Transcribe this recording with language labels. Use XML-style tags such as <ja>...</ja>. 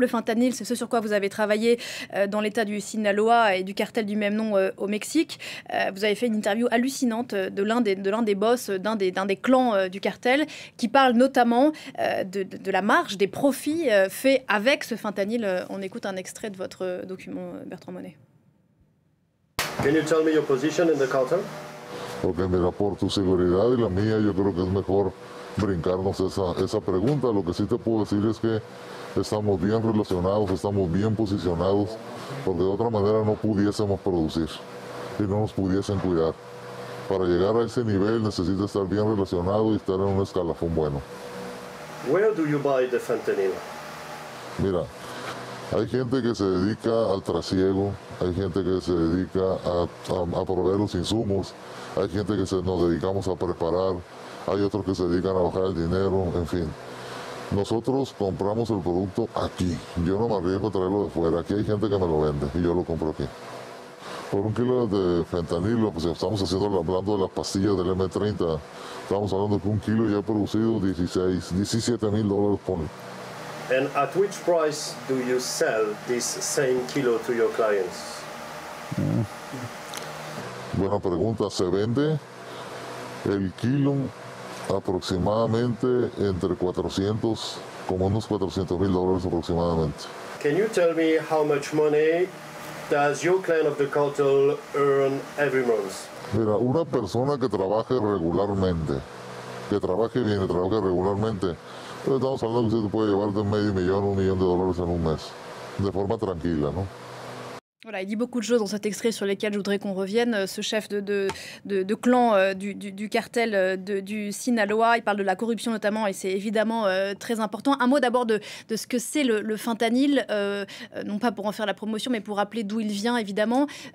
<fr>Le fentanyl, c'est ce sur quoi vous avez travaillé dans l'état du Sinaloa et du cartel du même nom au Mexique. Vous avez fait une interview hallucinante de l'un des boss, d'un des clans du cartel, qui parle notamment de la marge, des profits faits avec ce fentanyl. On écoute un extrait de votre document, Bertrand Monet.</fr> <en>Can you tell me your position in the cartel?</en> <es>Porque mira, por tu seguridad y la mía, yo creo que es mejor brincarnos esa pregunta. Lo que sí te puedo decir es que estamos bien relacionados, estamos bien posicionados, porque de otra manera no pudiésemos producir y no nos pudiesen cuidar. Para llegar a ese nivel necesita estar bien relacionado y estar en un escalafón bueno.</es> <en>Where do you buy the fentanyl?</en> <es>Mira, hay gente que se dedica al trasiego, hay gente que se dedica a proveer los insumos, hay gente que nos dedicamos a preparar, hay otros que se dedican a bajar el dinero, en fin. Nosotros compramos el producto aquí. Yo no me arriesgo a traerlo de fuera. Aquí hay gente que me lo vende y yo lo compro aquí. Por un kilo de fentanilo, pues estamos hablando de las pastillas del M30. Estamos hablando que un kilo ya ha producido $17,000 por.</es> <en>And at which price do you sell this same kilo to your clients?</en> <es>Buena pregunta. Se vende el kilo aproximadamente entre 400, como unos $400,000 aproximadamente.</es> <en>Can you tell me how much money does your client of the cartel earn every month?</en> <es>Mira, una persona que trabaje regularmente, que trabaje bien y trabaje regularmente, pues estamos hablando que se puede llevar de $500,000 a $1 millón en un mes, de forma tranquila, ¿no?</es> <fr>Voilà, il dit beaucoup de choses dans cet extrait sur lesquelles je voudrais qu'on revienne. Ce chef de clan du cartel du Sinaloa, il parle de la corruption notamment, et c'est évidemment très important. Un mot d'abord de ce que c'est le fentanyl, non pas pour en faire la promotion, mais pour rappeler d'où il vient, évidemment.</fr>